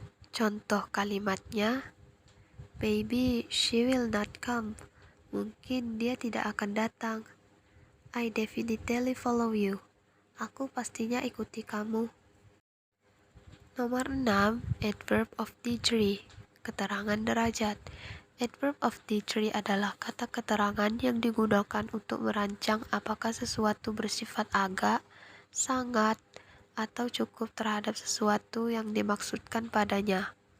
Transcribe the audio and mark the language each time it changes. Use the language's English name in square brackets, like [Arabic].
[English] Contoh kalimatnya: maybe she will not come. [Indonesian] Mungkin dia tidak akan datang. [English] I definitely follow you. [Indonesian] Aku pastinya ikuti kamu. Nomor 6, adverb of degree, keterangan derajat. Adverb of degree adalah kata keterangan yang digunakan untuk merancang apakah sesuatu bersifat agak, sangat, atau cukup terhadap sesuatu yang dimaksudkan padanya.